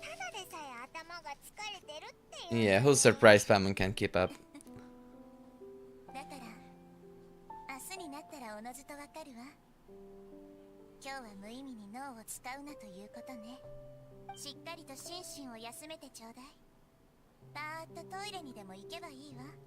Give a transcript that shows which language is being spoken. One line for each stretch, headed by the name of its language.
Japanese: ただでさえ頭が疲れてるっていう。
English: Yeah, who's surprised Batman can't keep up?
Japanese: だから明日になったらおのずとわかるわ。今日は無意味に脳を使うなということね。しっかりと心身を休めてちょうだい。パーッとトイレにでも行けばいいわ。